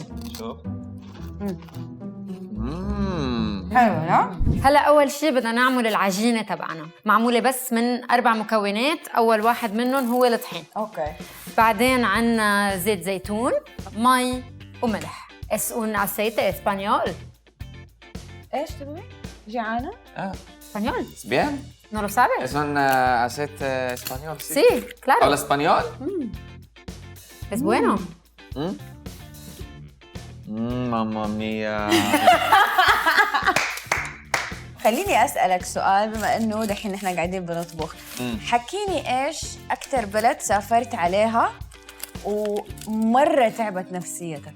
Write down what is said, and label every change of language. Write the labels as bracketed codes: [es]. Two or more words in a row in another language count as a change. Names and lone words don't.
[ar] شوف. حلو لا؟ هلا أول شي بدنا نعمل العجينة تبعنا، معمولة بس من 4 مكونات. أول واحد منهم هو الطحين. اوكي. بعدين عنا زيت زيتون، مي وملح. [es] Es un aceite español. [ar] ايش تبغي؟ جيعانة؟ [es] Español. Bien. ¿No lo sabes? Es un aceite español, sí. Sí, claro. ¿Habla español? Es bueno. [it] mamma mia. [ar] خليني أسألك سؤال، بما إنه دحين نحن قاعدين بنطبخ. حكيني إيش أكثر بلد سافرت عليها ومرة تعبت نفسيتك؟